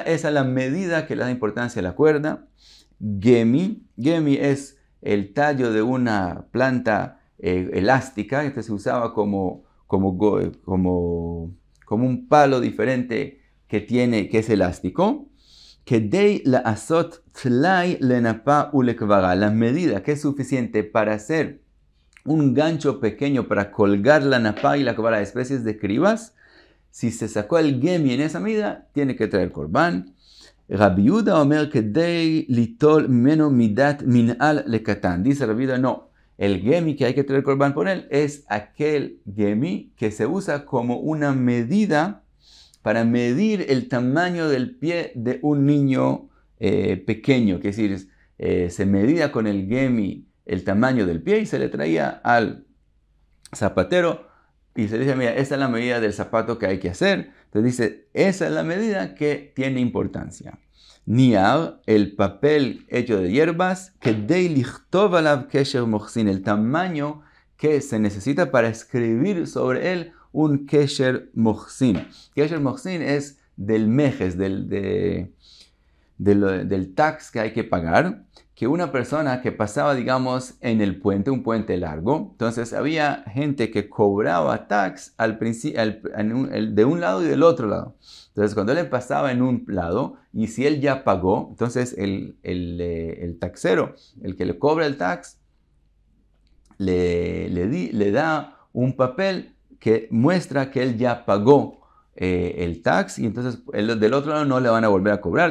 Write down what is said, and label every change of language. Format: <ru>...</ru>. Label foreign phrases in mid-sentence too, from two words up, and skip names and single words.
<es>Esa es la medida que le da importancia a la cuerda. Gemi es el tallo de una planta elástica, que se usaba como un palo diferente que es elástico.</es> <he>כדי לעשות תלאי לנפה ולכברה,</he> <es>la medida que es suficiente para hacer un gancho pequeño para colgar la napa y la kvara, especies de cribas. Si se sacó el gemi en esa medida, tiene que traer corbán.</es> <he>רבי יהודה אומר כדי ליטול ממנו מדת מנעל לקטן.</he> <es>Dice Rabbi Yehuda, no. El gemi que hay que traer corbán por él es aquel gemi que se usa como una medida para medir el tamaño del pie de un niño pequeño. Que es decir, se medía con el gemi el tamaño del pie y se le traía al zapatero y se dice, mira, esta es la medida del zapato que hay que hacer. Entonces dice, esa es la medida que tiene importancia. Niar, el papel hecho de hierbas, que</es> <he>די לכתוב עליו קשר מוכסין,</he> <es>el tamaño que se necesita para escribir sobre él un</es> <he>קשר מוכסין. קשר מוכסין</he> <es>es del mejes, del tax que hay que pagar, que una persona que pasaba, digamos, en el puente, un puente largo, entonces había gente que cobraba tax de un lado y del otro lado. Entonces, cuando él pasaba en un lado, y si él ya pagó, entonces el taxero, el que le cobra el tax, le da un papel que muestra que él ya pagó el tax, y entonces del otro lado no le van a volver a cobrar.</es>